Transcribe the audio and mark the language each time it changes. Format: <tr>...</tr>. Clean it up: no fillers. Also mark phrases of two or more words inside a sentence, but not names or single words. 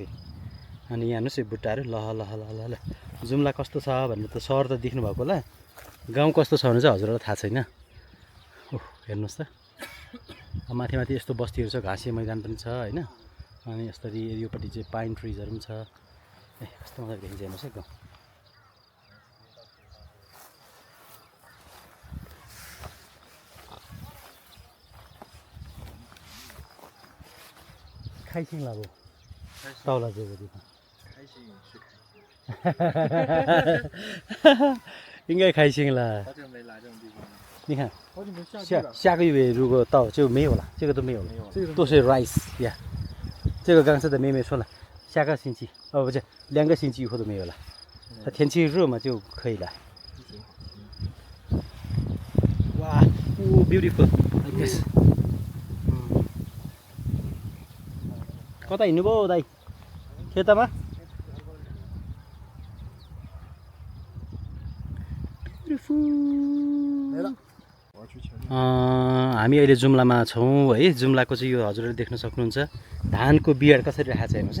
<ne>अनि यहाँ हेर्नुहोस् यो बुट्टाहरू ल ल ल ल ल जुम्ला कस्तो छ भनेर त सहर त देख्नु भएको होला गाउँ कस्तो छ भने चाहिँ हजुरहरूलाई थाहा छैन ओह हेर्नुहोस् त माथि माथि यस्तो बस्तीहरू छ घाँसे मैदान पनि छ होइन अनि यसरी योपट्टि चाहिँ पाइन ट्रिजहरू पनि छ ए कस्तो मजाले देखिन्छ हेर्नुहोस् है गाउँ</ne> <zh>开心了不？到了这个地方，开心是开心，应该开心了。好久没来这种地方了。你看好久没下地下了。下个月如果到就没有了，这个都没有了，这个都是 rice 呀。这个刚才的妹妹说了，下个星期哦不是2个星期以后都没有了。它天气热嘛就可以了。哇，哦</zh> <en>beautiful like this。</en> <ne>कता हिँड्नुभयो दाइ खेतमा हामी अहिले जुम्लामा छौँ है। जुम्लाको चाहिँ यो हजुरहरूले देख्न सक्नुहुन्छ धानको बियाड कसरी राखेको छ हेर्नुहोस् है।</ne>